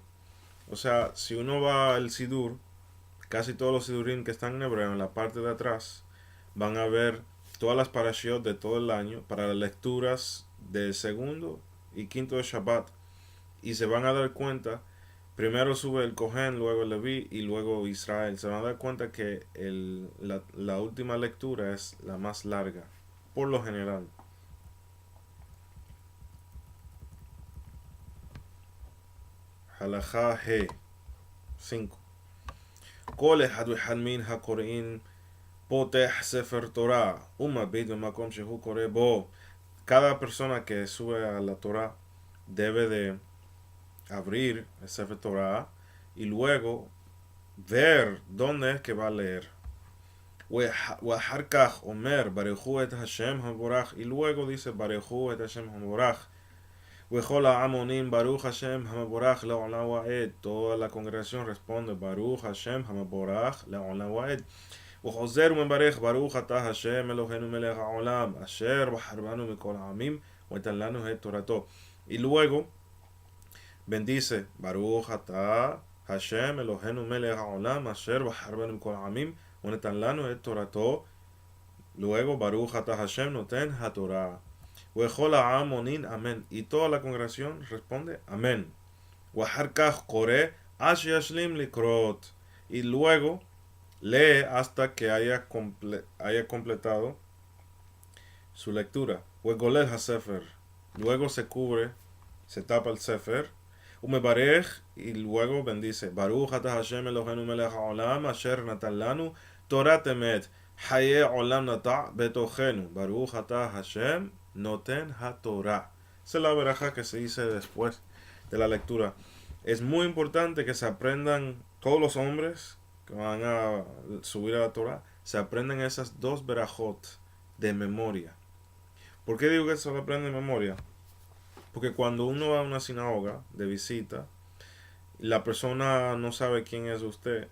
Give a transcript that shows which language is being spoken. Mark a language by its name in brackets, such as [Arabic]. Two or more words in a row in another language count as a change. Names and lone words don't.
[Spanish] O sea, si uno va al Sidur, casi todos los Sidurim que están en hebreo, en la parte de atrás, van a ver todas las parashiot de todo el año para las lecturas del segundo y quinto de Shabbat, y se van a dar cuenta, primero sube el Cohen, luego el Leví y luego Israel. Se van a dar cuenta que la última lectura es la más larga, por lo general. Halajá He 5. [Hebrew] כל אחד ואחד מן הקוראים פותח ספר תורה ומביט במקום שהוא קורא בו. [Spanish] Cada persona que sube a la Torah debe de abrir el Sefer Torah y luego ver dónde es que va a leer. [Hebrew] ואחר כך אומר ברכו את השם המבורך, [Spanish] y luego dice [Hebrew] ברכו את השם המבורך, וכל העם עונים ברוך השם המבורך לעולם ועד. [Spanish] Toda la congregación responde [Hebrew] ברוך השם המבורך לעולם ועד. וחוזר ומברך ברוך אתה השם אלוהינו מלך העולם אשר בחר בנו מכל העמים ונתן לנו את תורתו. [Spanish] Y luego bendice [Hebrew] ברוך אתה השם אלוהינו מלך העולם אשר בחר בנו מכל העמים ונתן לנו את תורתו. Luego ברוך אתה השם נותן התורה. וכל העם עונים אמן. [Spanish] Y toda la congregación responde amén. [Hebrew] ואחר כך קורא עד שישלים לקרות. [Spanish] Y luego lee hasta que haya completado su lectura. [Hebrew] וגולל הספר. [Spanish] Luego se cubre, se tapa el sefer. ומברך, y luego bendice. [Hebrew] ברוך אתה השם אלוהינו מלך העולם אשר נתן לנו תורת אמת. חיי עולם נטע בתוכנו. ברוך אתה השם נותן התורה. [Spanish] Esa es la veraja que se dice después de la lectura. Es muy importante que se aprendan todos los hombres que van a subir a la Torah, se aprenden esas dos verajot de memoria. ¿Por qué digo que se lo aprenden de memoria? Porque cuando uno va a una sinagoga de visita, la persona no sabe quién es usted.